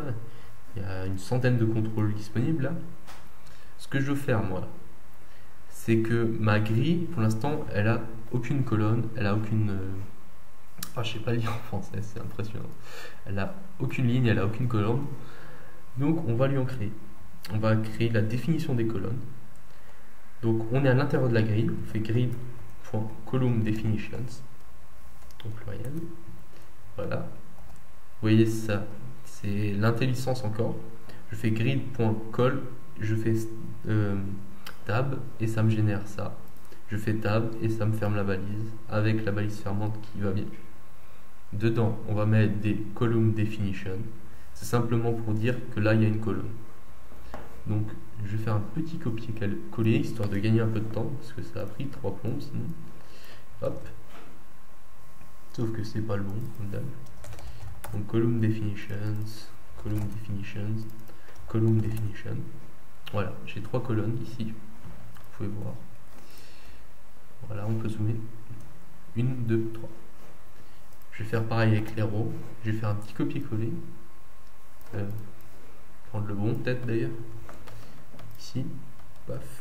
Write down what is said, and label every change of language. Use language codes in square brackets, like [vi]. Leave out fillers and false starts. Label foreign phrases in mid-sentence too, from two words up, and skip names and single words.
[fr] Il y a une centaine de contrôles disponibles là. Ce que je veux faire moi, c'est que ma grille, pour l'instant, elle a aucune colonne, elle a aucune... je sais pas lire en français, c'est impressionnant. Elle a aucune ligne, elle a aucune colonne. Donc on va lui en créer. On va créer la définition des colonnes. Donc on est à l'intérieur de la grille, on fait grid.column_definitions au pluriel. Voilà. Vous voyez ça, c'est l'intelligence encore. Je fais grid.col, je fais tab et ça me génère ça. Je fais tab et ça me ferme la balise avec la balise fermante qui va bien. Dedans, on va mettre des [en] column definition. [fr] C'est simplement pour dire que là, il y a une colonne. Donc, je vais faire un petit copier-coller, histoire de gagner un peu de temps, parce que ça a pris 3 plombs sinon. Hop. Sauf que c'est pas le bon, comme d'hab. Donc, [en] column definitions, column definitions, column definition. [fr] Voilà, j'ai 3 colonnes ici. Vous pouvez voir. Voilà, on peut zoomer. 1, 2, 3. Je vais faire pareil avec les rows. Je vais faire un petit copier-coller. Prendre le bon peut-être d'ailleurs. Ici. Paf.